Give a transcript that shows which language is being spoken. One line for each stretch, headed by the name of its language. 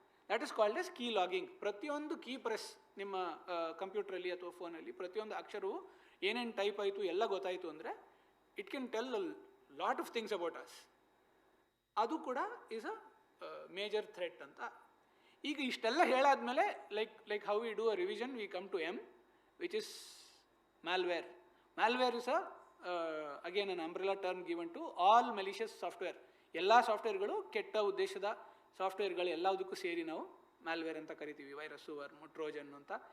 English: That is called as key logging.
Kannada: ಪ್ರತಿಯೊಂದು key press ನಿಮ್ಮ ಕಂಪ್ಯೂಟ್ರಲ್ಲಿ ಅಥವಾ ಫೋನಲ್ಲಿ ಪ್ರತಿಯೊಂದು ಅಕ್ಷರವು ಏನೇನು ಟೈಪ್ ಆಯಿತು ಎಲ್ಲ ಗೊತ್ತಾಯಿತು ಅಂದರೆ
English: It can tell a lot of things about us.
Kannada: ಅದು ಕೂಡ
English: is a major threat
Kannada: ಅಂತ. ಈಗ ಇಷ್ಟೆಲ್ಲ ಹೇಳಾದ್ಮೇಲೆ
English: Like how we do a revision, we come to M, which is malware. Malware is again an umbrella term given to all malicious software.
Kannada: ಎಲ್ಲ ಸಾಫ್ಟ್ವೇರ್ಗಳು ಕೆಟ್ಟ ಉದ್ದೇಶದ ಸಾಫ್ಟ್ವೇರ್ಗಳು ಎಲ್ಲದಕ್ಕೂ ಸೇರಿ ನಾವು ಮ್ಯಾಲ್ವೇರ್ ಅಂತ ಕರಿತೀವಿ, ವೈರಸ್ಸು, ವರ್ಮು, ಟ್ರೋಜನ್ ಅಂತ.